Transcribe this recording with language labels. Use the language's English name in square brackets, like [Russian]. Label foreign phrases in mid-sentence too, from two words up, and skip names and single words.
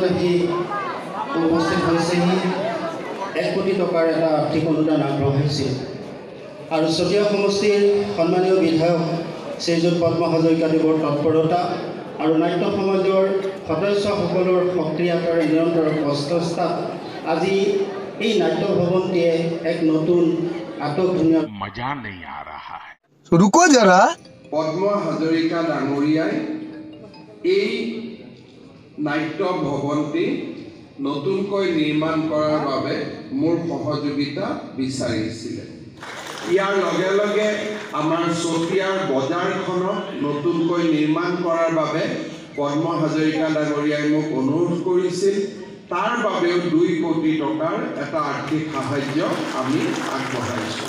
[Assamese] আহি উপস্থিত হৈছেহি 1 কোটি টকাৰ এটা আৰ্থিক অনুদান আগবঢ়াইছিল আৰু চতিয়া সমষ্টিৰ সন্মানীয় বিধায়ক শ্ৰীযুত পদ্ম হাজৰিকাদেৱৰ তৎপৰতা আৰু নাট্য সমাজৰ সদস্যসকলৰ সক্ৰিয়তাৰ নিৰন্তৰ প্ৰচেষ্টাত আজি এই নাট্য ভৱনটিয়ে এক নতুন আটকধুনীয়া [Hindi] मजा नहीं आ रहा है रुको जरा [Assamese] পদ্ম হাজৰিকা ডাঙৰীয়াই এই নাট্য ভৱনটি নতুনকৈ নিৰ্মাণ কৰাৰ বাবে মোৰ সহযোগিতা বিচাৰিছিলে ইয়াৰ লগে লগে আমাৰ চতিয়াৰ বজাৰখনত নতুনকৈ নিৰ্মাণ কৰাৰ বাবে পদ্ম হাজৰিকা ডাঙৰীয়াই মোক অনুৰোধ কৰিছিল তাৰ বাবেও 2 কোটি টকাৰ এটা আৰ্থিক সাহায্য আমি আগবঢ়াইছোঁ